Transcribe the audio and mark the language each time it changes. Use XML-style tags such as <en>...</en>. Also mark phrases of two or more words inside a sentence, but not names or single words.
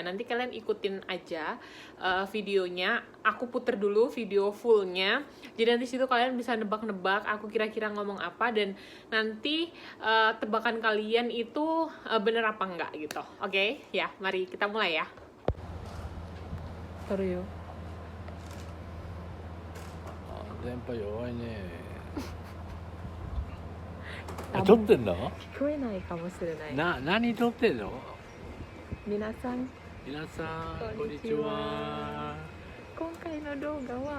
<id>Nanti kalian ikutin aja videonya. Aku puter dulu video fullnya. Jadi nanti situ kalian bisa nebak-nebak aku kira-kira ngomong apa, dan nanti tebakan kalian itu bener apa enggak gitu. Oke? Ya, mari kita mulai ya. Taruh yuk.</id> <ja>電波弱いね。多分撮ってんの？聞こえないかもしれない。何撮ってんの？皆さん、皆さんこんにちは。今回の動画は、</ja>